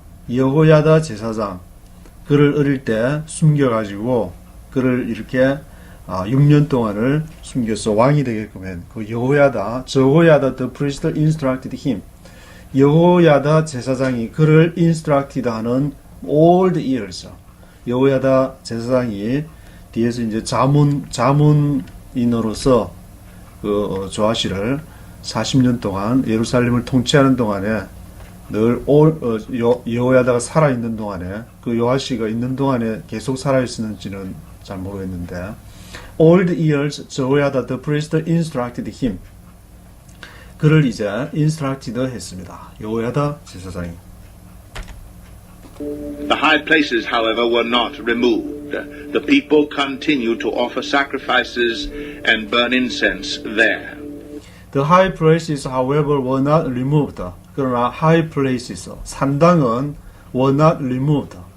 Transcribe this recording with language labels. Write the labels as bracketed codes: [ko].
[ko] 여호야다 제사장 그를 어릴 때 숨겨가지고 그를 이렇게 6년 동안을 숨겨서 왕이 되게끔 한 그 [en] Jehoiada the priest instructed him. [ko] 여호야다 제사장이 그를 instructed 하는 [en] all the years. [ko] 여호야다 제사장이 뒤에서 이제 자문인으로서 그 조아시를 40년 동안 예루살렘을 통치하는 동안에 늘 여호야다가 살아 있는 동안에 그 요아시가 있는 동안에 계속 살아 있었는지는 잘 모르겠는데 [en] all the years Jehoiada the priest instructed him. [ko] 그를 이제 instructed 했습니다. 여호야다 제사장이. [en] The high places, however, were not removed. The people continued to offer sacrifices and burn incense there. The high places, however, were not removed. [ko] 그러나 [en] high places, [ko] 산당은 [en] were not removed.